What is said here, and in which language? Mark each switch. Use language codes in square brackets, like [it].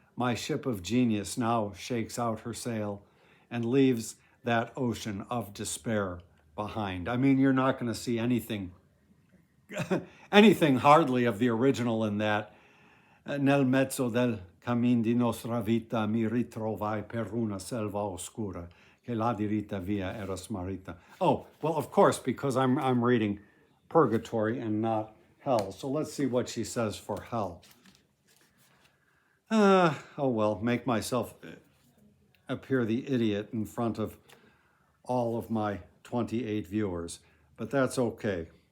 [en] my ship of genius now shakes out her sail and leaves that ocean of despair behind. I mean, you're not going to see anything, anything hardly of the original in that. [it] Nel mezzo del cammin di nostra vita mi ritrovai per una selva oscura, che la diritta via era smarrita. [en] Oh, well, of course, because I'm reading Purgatory and not Hell. So let's see what she says for Hell. Oh well, make myself appear the idiot in front of all of my 28 viewers, but that's okay.